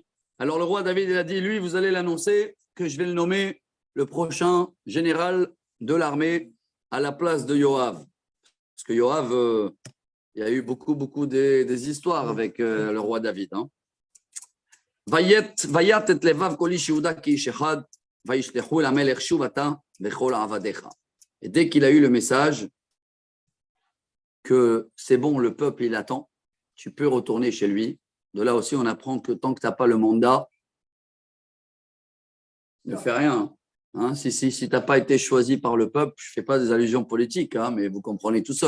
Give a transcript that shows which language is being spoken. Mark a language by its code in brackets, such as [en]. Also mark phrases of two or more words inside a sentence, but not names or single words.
[fr] Alors le roi David, il a dit, lui, vous allez l'annoncer que je vais le nommer le prochain général de l'armée à la place de Yoav. Parce que Yoav, il y a eu beaucoup des histoires avec le roi David. Hein. [he] ויט את לבב כל איש יהודה כי איש אחד, וישלחו אל המלך שוב אתה וכל עבדיך. [fr] Et dès qu'il a eu le message que c'est bon, le peuple, il attend, tu peux retourner chez lui. De là aussi, on apprend que tant que tu n'as pas le mandat, ne fais rien. Hein, si tu n'as pas été choisi par le peuple, je ne fais pas des allusions politiques, hein, mais vous comprenez tout seul.